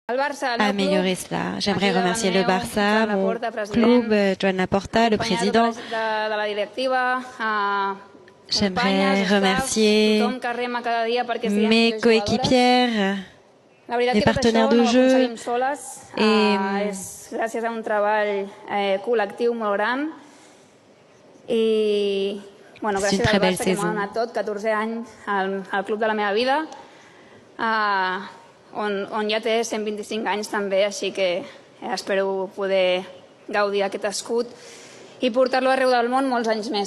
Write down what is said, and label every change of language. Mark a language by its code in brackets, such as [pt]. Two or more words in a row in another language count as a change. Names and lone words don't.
[fr] améliorer cela. J'aimerais remercier le Barça, mon club, Joan Laporta, le président. J'aimerais remercier mes coéquipières, mes partenaires de jeu et [ca] gràcies a un treball col·lectiu molt gran i gràcies al Barça que m'ha donat tot, 14 anys al club de la meva vida, on ja té 125 anys també, així que espero poder gaudir d'aquest escut i portar-lo arreu del món molts anys més.